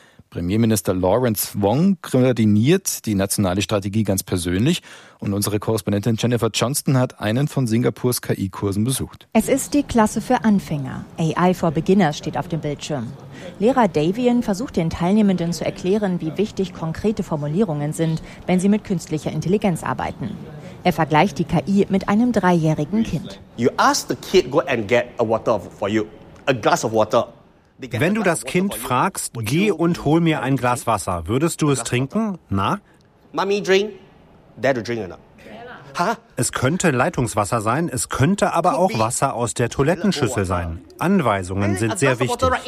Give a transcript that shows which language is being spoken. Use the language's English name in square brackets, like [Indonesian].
[German] Premierminister Lawrence Wong koordiniert die nationale Strategie ganz persönlich und unsere Korrespondentin Jennifer Johnston hat einen von Singapurs KI-Kursen besucht. Es ist die Klasse für Anfänger. AI for Beginners steht auf dem Bildschirm. Lehrer Davian versucht den Teilnehmenden zu erklären, wie wichtig konkrete Formulierungen sind, wenn sie mit künstlicher Intelligenz arbeiten. Er vergleicht die KI mit einem dreijährigen Kind. [English] You ask the kid, go and get a water for you, a glass of water. [German] Wenn du das Kind fragst, geh und hol mir ein Glas Wasser, würdest du es trinken? Na? [English] Mommy drink, dad drink or not? [German] Es könnte Leitungswasser sein, es könnte aber auch Wasser aus der Toilettenschüssel sein. Anweisungen sind sehr wichtig.